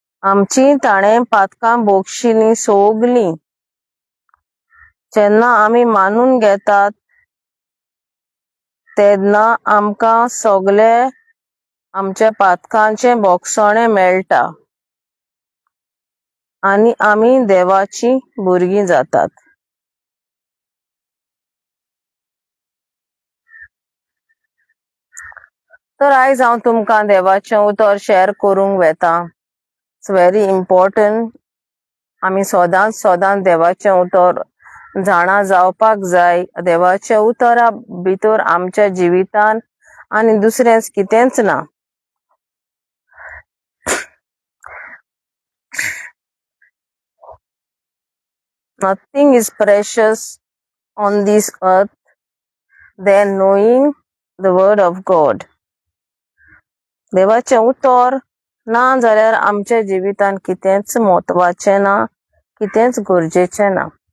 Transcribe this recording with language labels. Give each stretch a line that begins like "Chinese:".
Konkani: आमची ताणें पातकां बोगशिल्लीं सोगलीं जेन्ना आमी मानून घेतात तेन्ना आमकां सगळे आमच्या पातकांचें बोगसणें मेळटा आनी आमी देवाचीं भुरगीं जातात. तर आयज हांव तुमकां देवाचें उतर शेअर करूंक वेता.
English: It's very important.
Konkani: आमी सदांच देवाचें उतर जाणा जावपाक जाय. देवाच्या उतरा भितर आमच्या जिवितान आनी दुसरेंच कितेंच ना.
English: Nothing is precious on this earth than knowing the word of God.
Konkani: देवाचें उतर ना जाल्यार आमच्या जिवितान कितेंच म्हत्वाचें ना, कितेंच गरजेचें ना.